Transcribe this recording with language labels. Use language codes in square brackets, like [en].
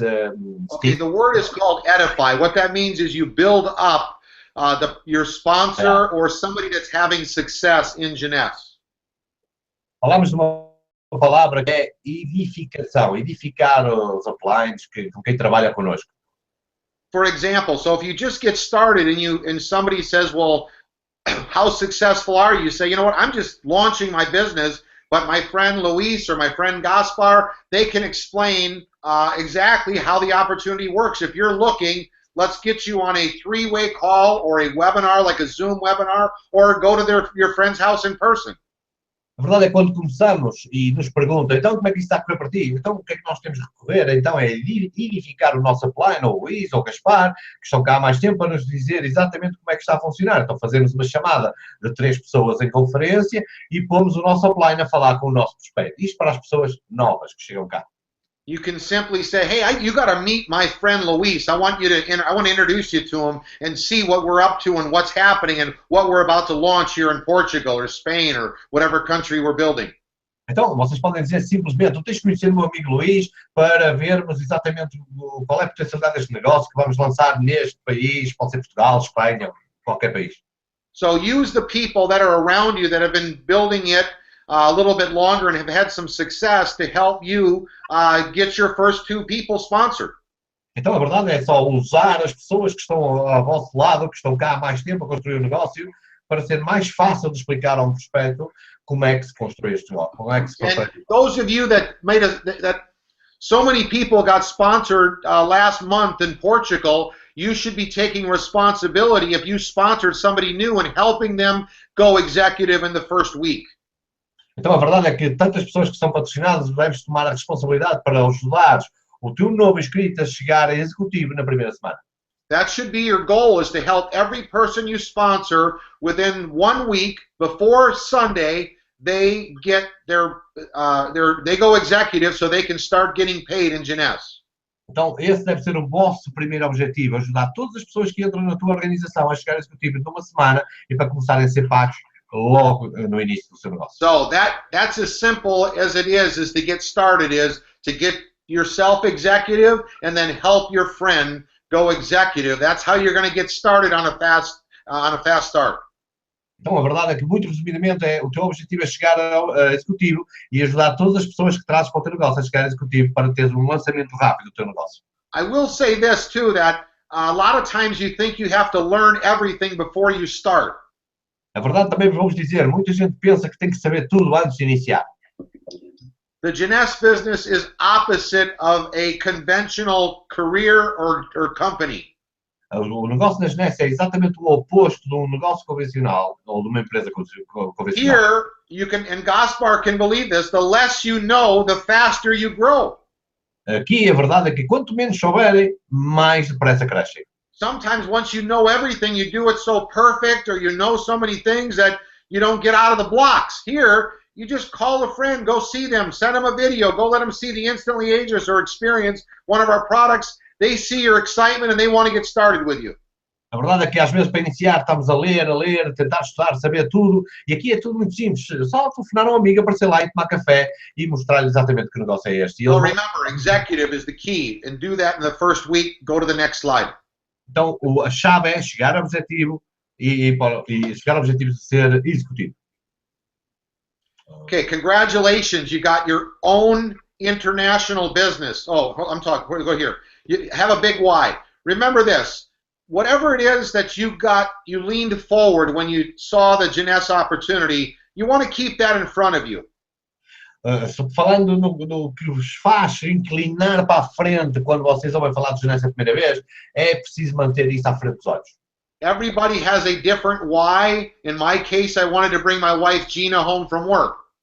[en] Okay, the word is called edify. What that means is you build up your sponsor or somebody that's having success in Jeunesse. [pt] Falamos de uma palavra que é edificação, edificar os uplines com quem trabalha conosco. [en] For example, so if you just get started and somebody says, well, how successful are you? You say, you know what, I'm just launching my business, but my friend Luis or my friend Gaspar, they can explain exactly how the opportunity works. If you're looking, let's get you on a three-way call or a webinar, like a Zoom webinar, or go to your friend's house in person. [pt] A verdade é que quando começamos e nos perguntam, então como é que isso está a correr para ti? Então o que é que nós temos que recorrer? Então é edificar o nosso upline, ou o Luís, ou o Gaspar, que estão cá há mais tempo para nos dizer exatamente como é que está a funcionar. Então fazemos uma chamada de 3 pessoas em conferência e pomos o nosso upline a falar com o nosso prospecto. Isto para as pessoas novas que chegam cá. [en] You can simply say, hey, you got to meet my friend Luis. I want to introduce you to him and see what we're up to and what's happening and what we're about to launch here in Portugal or Spain or whatever country we're building. [pt] Então, vocês podem dizer simplesmente, tu tens que conhecer o meu amigo Luís para vermos exatamente qual é a potencialidade deste negócio que vamos lançar neste país, pode ser Portugal, Espanha, qualquer país. [en] So use the people that are around you that have been building it a little bit longer and have had some success to help you get your first 2 people sponsored. [pt] Então a verdade é só usar as pessoas que estão ao vosso lado, que estão cá há mais tempo a construir o negócio, para ser mais fácil de explicar a um prospecto como é que se constrói este negócio, como é que se constrói. [en] And those of you that so many people got sponsored last month in Portugal, you should be taking responsibility if you sponsored somebody new and helping them go executive in the first week. [pt] Então a verdade é que tantas pessoas que são patrocinadas deves tomar a responsabilidade para ajudar o teu novo inscrito a chegar a executivo na primeira semana. [en] That should be your goal, is to help every person you sponsor within 1 week before Sunday. They get they go executive so they can start getting paid in Jeunesse. [pt] Então, esse deve ser o vosso primeiro objetivo, ajudar todas as pessoas que entram na tua organização a chegar a executivo numa semana e para começarem a ser pagos logo no início do seu negócio. [en] So that's as simple as it is to get started, is to get yourself executive and then help your friend go executive. That's how you're going to get started on a fast start. [pt] Então, a verdade é que, muito resumidamente, o teu objetivo é chegar a executivo e ajudar todas as pessoas que trazes para o teu negócio a chegar a executivo para teres um lançamento rápido do teu negócio. [en] I will say this too, that a lot of times you think you have to learn everything before you start. [pt] A verdade também vamos dizer, muita gente pensa que tem que saber tudo antes de iniciar. [en] The Jeunesse business is opposite of a conventional career or company. [pt] O negócio da Jeunesse é exatamente o oposto de um negócio convencional ou de uma empresa convencional. [en] Here, you can, and Gaspar can believe this, the less you know, the faster you grow. [pt] Aqui a verdade é que quanto menos souberem, mais depressa crescem. [en] Sometimes once you know everything, you do it so perfect, or you know so many things that you don't get out of the blocks. Here, you just call a friend, go see them, send them a video, go let them see the Instantly Ageless or experience one of our products. They see your excitement and they want to get started with you. [pt] A verdade é que às vezes para iniciar estamos a ler, tentar estudar, saber tudo, e aqui é tudo muito simples. Só telefonar a um amigo, aparecer lá e tomar café e mostrar-lhe exatamente que negócio é este. [en] So remember, executive is the key, and do that in the first week. Go to the next slide. [pt] Então a chave é chegar ao objetivo e chegar ao objetivo de ser executivo. [en] Okay, congratulations. You got your own international business. Oh, I'm talking, go here. You have a big why. Remember this, whatever it is that you leaned forward when you saw the Jeunesse opportunity, you want to keep that in front of you. [pt] Falando no que vos faz inclinar para a frente quando vocês ouvem falar de Jeunesse a primeira vez, é preciso manter isso à frente dos olhos. [en] Everybody has a different why. In my case, I wanted to bring my wife Gina home from work.